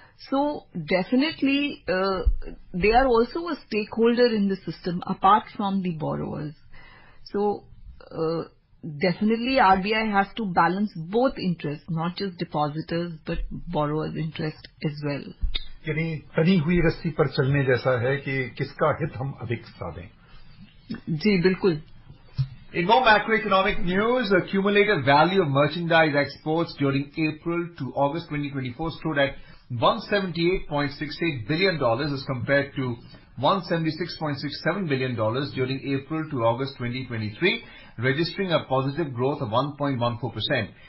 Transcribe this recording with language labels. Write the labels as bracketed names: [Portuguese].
[English] So definitely they are also a stakeholder in the system apart from the borrowers. So definitely RBI has to balance both interests, not just depositors but borrowers' interest as well. [Hindi] यानी तनी हुई रस्सी पर चलने जैसा है कि किसका हित हम अधिक साधें। जी बिल्कुल। [English] In more macroeconomic news, the cumulative value of merchandise exports during April to August 2024 stood at $178.68 billion as compared to $176.67 billion during April to August 2023, registering a positive growth of 1.14%.